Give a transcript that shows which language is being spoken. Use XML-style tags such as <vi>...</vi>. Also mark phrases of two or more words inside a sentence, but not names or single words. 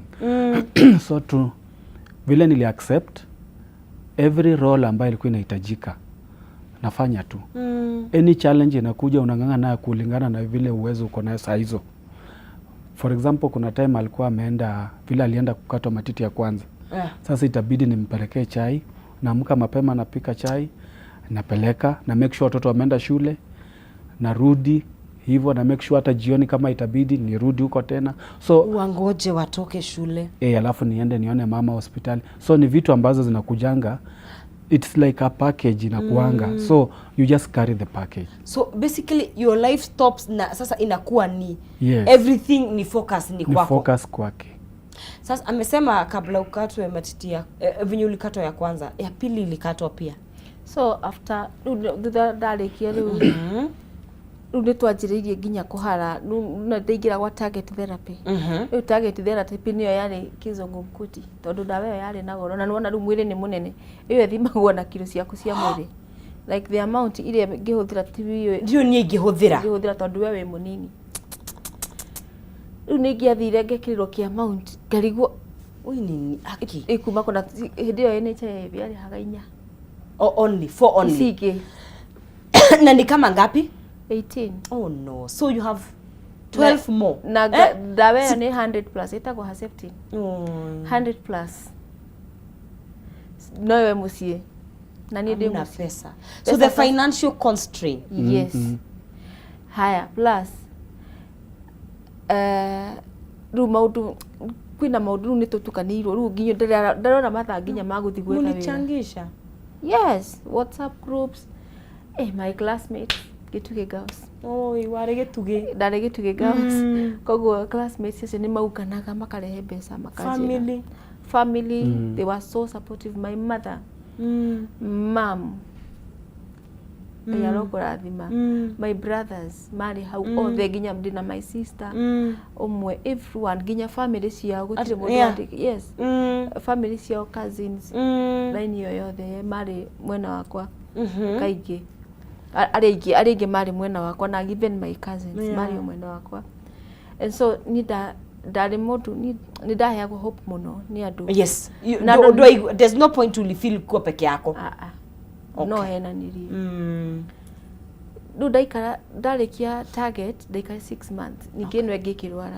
<sw>So to vile nili</sw> <en>accept every role</en> <sw>ambayo ilikuwa inahitajika nafanya tu.</sw> <en>Any challenge</en> <sw>inakuja unang'ang'ana nayo kulingana na vile uwezo uko nayo saa hizo.</sw> <en>For example,</en> <sw>kuna time alikuwa ameenda vile alienda kukata matiti ya kwanza. Sasa itabidi nimpelekee chai, naamka mapema napika chai, napeleka na</sw> <en>make sure</en> <sw>watoto wameenda shule, narudi hivyo na</sw> <en>make sure</en> <sw>hata jioni kama itabidi nirudi huko tena.</sw> <en>So</en> <sw>wangoje watoke shule. Alafu niende nione mama hospitali. So ni vitu ambazo zinakujanga.</sw> <en>It's like a package inakuanga. So you just carry the package. So basically your life stops</en> <sw>na sasa inakuwa ni everything ni focus ni kwako. Ni focus kwake. Sasa amesema kabla ukatwe matiti ya venye ulikatwa ya kwanza, ya pili ilikatwa pia.</sw> <en>So after</en> <ki>ndalekia riu ndu twanjiriirie nginya kuhara na ndingira gwa target therapy. Riu</ki> <en>target therapy</en> <ki>niyo yari kizungumkuti tondu ndawa iyo yari na goro na nuona riu mwiri ni munene. Iyo thimagwo na kilo ciaku cia mwiri.</ki> <en>Like the amount ile ngihuthira TV</en> <ki>ndio nie ngihuthira tondu we munini. Riu ningiathire ngekirirwo ki amount ngarigwo nini aki ikuma kuna hindi iyo NHIF yari hagainya</ki> <en>only for only sike</en> <sw>na ni kama ngapi? 18.</sw> <en>Oh no, so you have 12 more</en> <ki>na dawa ni 100 plus itagwo Herceptin 100 plus nowe musie na ni ndi</ki> <sw>pesa.</sw> <en>So the financial constraint. Yes.</en> <ki>Haya plus rĩu maũndũ kwĩna maũndũ nĩ tũtukanĩirwo rĩu nginya ndarona mathaa nginya magũthi gwetha wĩra.</ki> <sw>Mulichangisha?</sw> <en>Yes, WhatsApp groups. My classmates Gĩtugĩ girls.</en> <ki>Warĩ Gĩtugĩ. Ndarĩ Gĩtugĩ girls. Koguo classmates acio nĩ mauganaga makarehe mbeca makanjĩra.</ki> <en>Family, they were so supportive. My mother, mom, yarokũrathima. My brothers,</en> <ki>marĩ hau othe nginya ndĩna</ki> <en>my sister.</en> <ki>Umwe everyone nginya family ciao gũtirĩ mũndũ yes. Family ciao cousins. Line yo yothe marĩ mwena wakwa. Kaingĩ. Arĩngĩ marĩ mwena wakwa na</ki> <en>even my cousins</en> <ki>marĩ mwena wakwa. And so ndarĩ mũndũ nĩ ndaheagwo hope mũno nĩ andũ.</ki> <en>Yes. There's no point to feel</en> <sw>kuo peke yako.</sw> <ki>No henanirie. Rĩu ndaikara ndarĩkia target ndaikara 6 months. Ningĩ nwe ngĩkĩrwara.</ki>